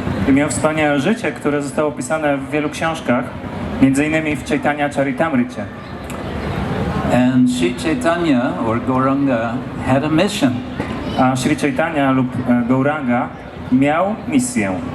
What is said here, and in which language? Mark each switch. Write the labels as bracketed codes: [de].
[pl] I miał wspaniałe życie, które zostało opisane w wielu książkach, między innymi w Chaitanya Charitamricie. [en] And Sri Chaitanya, or Gauranga, had a mission. [pl] A Sri Chaitanya lub Gauranga miał misję.